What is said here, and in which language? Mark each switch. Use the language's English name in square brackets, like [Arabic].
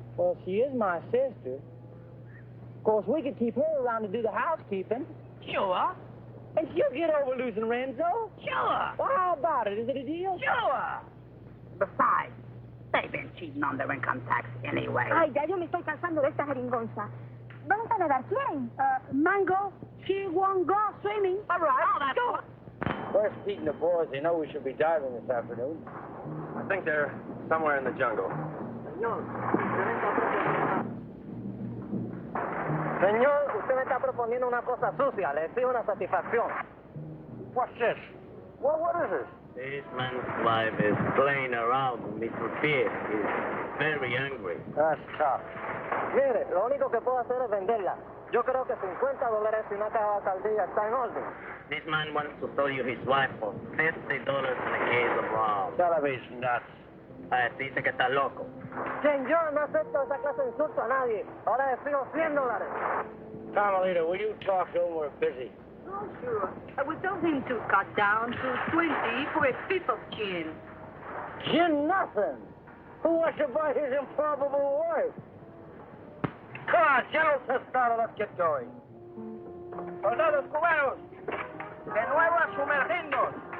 [English] Well, she is my sister. course, we could keep her around to do the housekeeping. Sure. And she'll get over losing Renzo. Sure. Well, how about it? Is it a deal? Sure. Besides, they've been cheating on their income tax anyway. [Spanish] Ay, ya yo me estoy cansando de esta jeringonza. ¿Vamos a nadar quién? [English] Mango, she won't go swimming. All right. Oh, that's Go. Where's Pete and the boys? They know we should be diving this afternoon. I think they're somewhere in the jungle. [Spanish] Señor, usted me está proponiendo una cosa sucia. Le exijo una satisfacción. [English] What's this? What is this? This man's wife is playing around with Mr. Pierre. He's very angry. That's tough. [Spanish] Mire, lo único que puedo hacer es venderla. Yo creo que $50 y una caja de alcaldía está en orden. [English] This man wants to sell you his wife for $50 in a case of rum. Television nuts. [Spanish] Dice que está loco. Señor, no acepto esa clase de insulto a nadie. Ahora le pido $100. [English] Carmelita, will you talk to him? We're busy. Oh, sure. I would tell him to cut down to 20 for a fifth of gin. Gin nothing. Who wants to buy his improbable wife? Come on, General Testado, let's get going. [Spanish] Soldados cubanos, de nuevo a sumergirnos.